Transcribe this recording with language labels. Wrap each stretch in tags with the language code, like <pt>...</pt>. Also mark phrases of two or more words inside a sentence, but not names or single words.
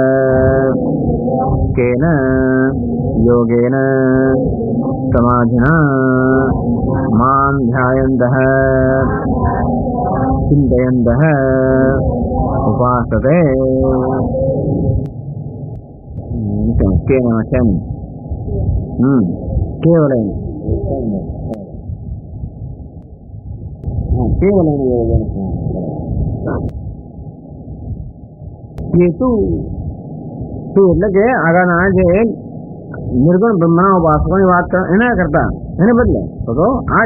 <sa>केन योगेन समाधिना मां ध्यायन्तः चिन्तयन्तः उपासते केवलं</sa> <gu>એટલે કે આગળના જે નિર્ગુણ બ્રહ્મના ઉપાસકોની વાત એના કરતા એને બદલે તો આ</gu>